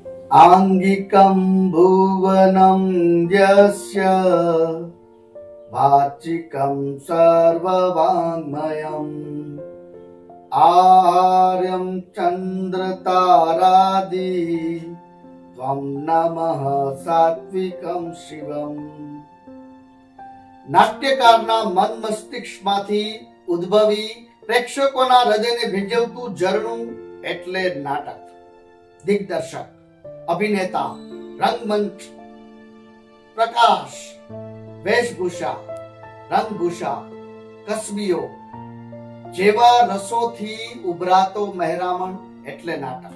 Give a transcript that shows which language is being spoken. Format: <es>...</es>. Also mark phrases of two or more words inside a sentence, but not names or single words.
<sa>आंगिकं भुवनं यस्य वाचिकं सर्ववाङ्मयम् आर्यं चन्द्रतारादि त्वं नमः सात्विकं शिवम्।</sa> <gu>નાટ્યકારના મન મસ્તિષ્કમાંથી ઉદ્ભવી પ્રેક્ષકોના હૃદયને ભીંજવતું ઝરણું એટલે નાટક. દિગ્દર્શક, અભિનેતા, રંગમંચ, પ્રકાશ, વેશભૂષા, રંગભૂષા, કસબીઓ જેવા રસોથી ઉભરાતો મહેરામણ એટલે નાટક.</gu>